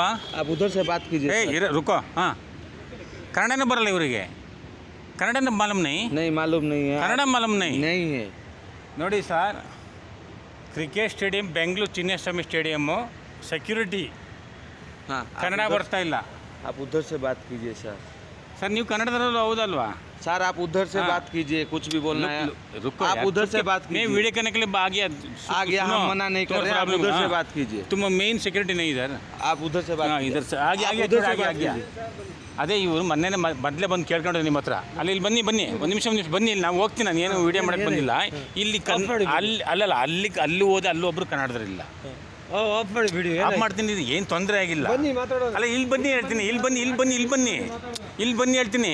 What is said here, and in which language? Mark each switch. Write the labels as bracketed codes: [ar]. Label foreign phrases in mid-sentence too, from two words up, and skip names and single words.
[hi] उधर से बात कीजिए. ए रुको. [kn] ಹಾಂ, ಕನ್ನಡನೇ ಬರಲ್ಲ ಇವರಿಗೆ. ಕನ್ನಡನೇ [hi] मालूम नहीं? नहीं मालूम नहीं. ಕನ್ನಡ मालूम नहीं? नहीं है. [kn] ನೋಡಿ ಸರ್, [en] cricket stadium [kn] ಬೆಂಗಳೂರು ಚಿನ್ನಸ್ವಾಮಿ ಸ್ಟೇಡಿಯಮ್ಮು ಸೆಕ್ಯೂರಿಟಿ. ಹಾಂ, ಕನ್ನಡ ಬರ್ತಾ ಇಲ್ಲ. [hi] आप उधर से बात कीजिए सर. [kn] ಸರ್ ನೀವು ಕನ್ನಡದಲ್ಲೂ ಹೌದಲ್ವಾ? [hi] सर आप उधर से बात कीजिए, कुछ भी बोलना है. रुको आप उधर से बात मैं कीजिए. वीडियो करने के लिए आ गया, हम मना नहीं कर रहे. आप उधर से बात कीजिए. तुम [en] main security [hi] नहीं इधर. आप उधर से बात. इधर से आगे. [kn] ಅದೇ ಇವರು ಮೊದಲೇ ಬಂದು ಕೇಳ್ಕೊಂಡ್ರೆ ನಿಮ್ಮ ಹತ್ರ. ಇಲ್ಲಿ ಬನ್ನಿ ಒಂದು ನಿಮಿಷ ಬನ್ನಿ. ಇಲ್ಲಿ ನಾವು ಹೋಗ್ತೀನಿ, ನಾನು ಏನು ವೀಡಿಯೋ ಮಾಡಕ್ಕೆ ಬಂದಿಲ್ಲ. ಇಲ್ಲಿ ಅಲ್ಲಿ ಹೋದೆ, ಅಲ್ಲೊಬ್ರು ಕನ್ನಡದರಿಲ್ಲ. ಆಫ್ ಮಾಡ್ತೀನಿ, ಏನು ತೊಂದರೆ ಆಗಿಲ್ಲ. ಅಲ್ಲ ಇಲ್ಲಿ ಬನ್ನಿ ಹೇಳ್ತೀನಿ, ಇಲ್ಲಿ ಬನ್ನಿ ಹೇಳ್ತೀನಿ.